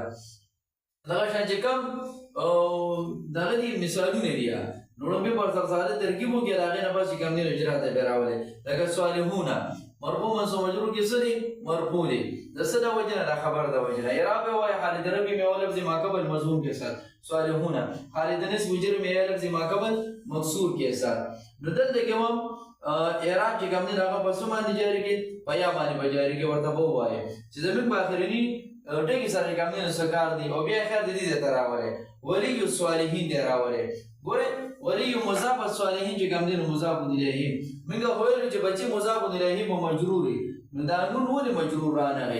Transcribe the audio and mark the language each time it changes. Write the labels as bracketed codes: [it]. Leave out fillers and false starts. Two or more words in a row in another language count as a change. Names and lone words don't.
[ps] دغه شان چې کوم دغه دي مثالونه دي نو لومبې پر سره ترکیب وکړئ د هغې نه پس چې کوم دی نو اجرا ته بیا راولئ. لکه صالحونه مرفوع منصوب مجرور کې څه دی؟ مرفوع دی. د څه د وجې نه؟ د خبر د وجې نه. اعراب یې وایي [ur] حالت رفع میں اول لفظ ما قبل مضموم کے ساتھ صالحونه، حالت نصب جر میں یا لفظ ما قبل مکسور کے ساتھ. [ps] نو دلته کې هم اعراب چې کوم دی هغه په څه باندې جاري کړي؟ په یا باندې به جاري کړي. ورته به ووایئ چې زموږ په اخرني ټکي سره کوم دی نو څه کار دی. او بیا خیر د دې ځای ته راولئ ولی الصالحین دی راولئ. ګورئ ولی مضاف الصالحین چې کوم دی نو مضاف الیه موږ ویلو چې بچي مضاف الیه به مجرور وي، نو دا نون ولې مجرور رانغی؟